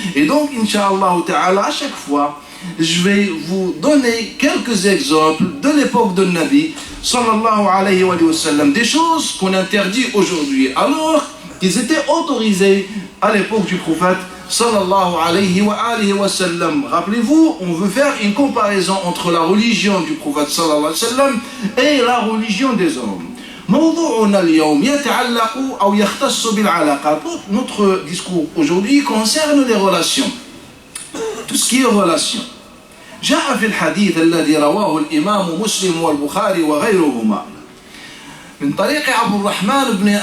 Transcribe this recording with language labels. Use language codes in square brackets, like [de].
[fr] Et donc, Inch'Allah Ta'ala, à chaque fois, je vais vous donner quelques exemples de l'époque de Nabi sallallahu alayhi wa sallam, des choses qu'on interdit aujourd'hui alors qu'ils étaient autorisés à l'époque du prophète sallallahu alayhi wa sallam. Rappelez-vous, on veut faire une comparaison entre la religion du prophète sallallahu alayhi wa sallam et la religion des hommes. [ar] موضوعنا اليوم يتعلق أو يختص بالعلاقات. [fr] Notre discours aujourd'hui concerne les relations, tout ce qui est relation. [ar] جاء في الحديث الذي رواه الإمام مسلم والبخاري وغيرهما من طريق عبد الرحمن